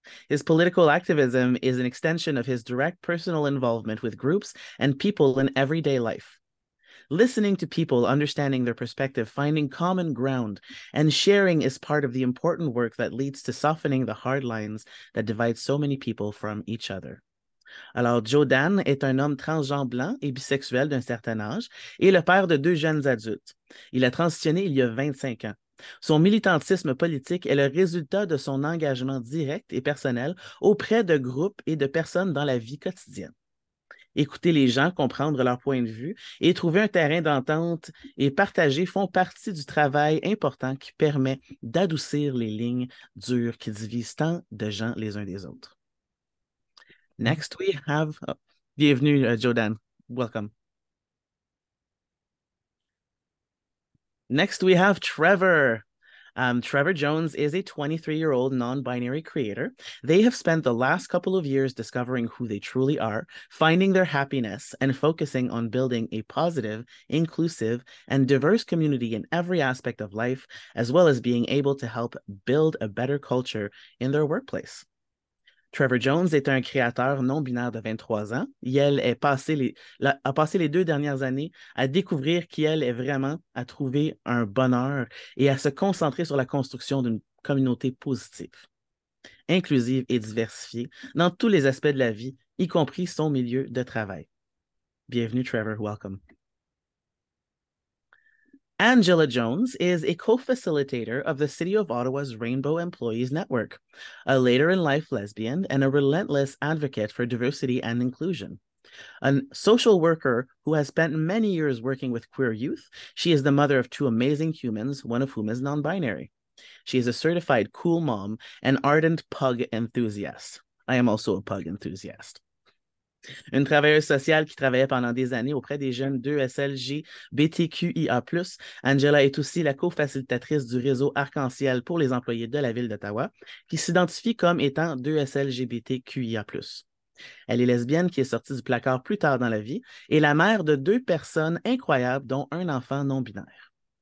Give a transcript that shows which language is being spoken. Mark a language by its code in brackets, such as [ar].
[en] His political activism is an extension of his direct personal involvement with groups and people in everyday life. Listening to people, understanding their perspective, finding common ground, and sharing is part of the important work that leads to softening the hard lines that divide so many people from each other. [fr] Alors, Jodan est un homme transgenre blanc et bisexuel d'un certain âge et le père de 2 jeunes adultes. Il a transitionné il y a 25 ans. Son militantisme politique est le résultat de son engagement direct et personnel auprès de groupes et de personnes dans la vie quotidienne. Écouter les gens, comprendre leur point de vue et trouver un terrain d'entente et partager font partie du travail important qui permet d'adoucir les lignes dures qui divisent tant de gens les uns des autres. [en] Next, we have... [fr] Oh, bienvenue, [en] Jodan. Welcome. Next, we have Trevor. Trevor Jones is a 23-year-old non-binary creator. They have spent the last couple of years discovering who they truly are, finding their happiness, and focusing on building a positive, inclusive, and diverse community in every aspect of life, as well as being able to help build a better culture in their workplace. [fr] Trevor Jones est un créateur non-binaire de 23 ans. Elle a passé les 2 dernières années à découvrir qui elle est vraiment, à trouver un bonheur et à se concentrer sur la construction d'une communauté positive, inclusive et diversifiée dans tous les aspects de la vie, y compris son milieu de travail. Bienvenue, Trevor. [en] Welcome. Angela Jones is a co-facilitator of the City of Ottawa's Rainbow Employees Network, a later-in-life lesbian and a relentless advocate for diversity and inclusion. A social worker who has spent many years working with queer youth, she is the mother of 2 amazing humans, one of whom is non-binary. She is a certified cool mom and ardent pug enthusiast. I am also a pug enthusiast. [fr] Une travailleuse sociale qui travaillait pendant des années auprès des jeunes 2SLGBTQIA+, Angela est aussi la co-facilitatrice du réseau Arc-en-Ciel pour les employés de la ville d'Ottawa, qui s'identifie comme étant 2SLGBTQIA+. Elle est lesbienne qui est sortie du placard plus tard dans la vie et la mère de 2 personnes incroyables, dont un enfant non-binaire.